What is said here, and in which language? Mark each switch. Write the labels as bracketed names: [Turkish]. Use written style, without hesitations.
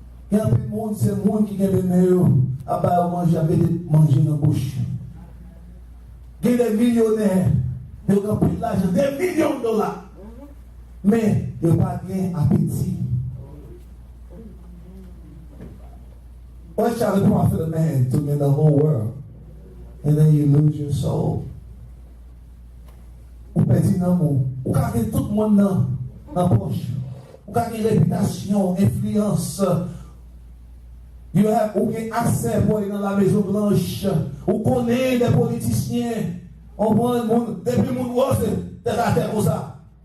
[French] Il y a plus de monde, c'est le monde qui est venu à manger dans la bouche. Il y a des millionnaires, ils ont pris de l'argent, des millions de dollars. Mais ils n'ont pas bien appétit. [English] What shall it profit a man to win the whole world and then you lose your soul? [French] Ou petit amour, ou gagner tout le monde dans la poche, ou gagner réputation, influence, ou gagner accès pour aller dans la Maison Blanche, ou connaître des politiciens, on prend le monde, depuis le monde rose, de la terre comme ça.